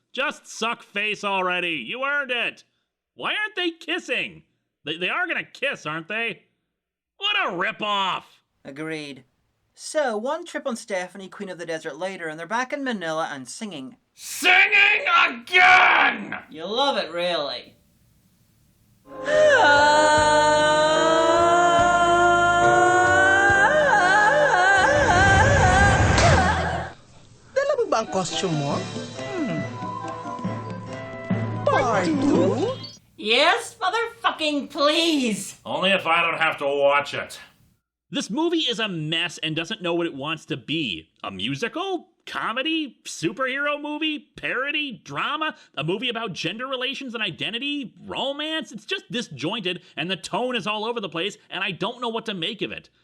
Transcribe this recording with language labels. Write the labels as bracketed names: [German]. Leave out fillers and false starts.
[English] Just suck face already. You earned it. Why aren't they kissing? They are gonna kiss, aren't they? What a ripoff! Agreed. So, one trip on Stephanie, Queen of the Desert later, and they're back in Manila and singing. Singing again! You love it, really. [Filipino] Dala mo ba ang costume mo? [English] Part 2? Yes, motherfucking please! Only if I don't have to watch it. This movie is a mess and doesn't know what it wants to be. A musical? Comedy? Superhero movie? Parody? Drama? A movie about gender relations and identity? Romance? It's just disjointed, and the tone is all over the place, and I don't know what to make of it.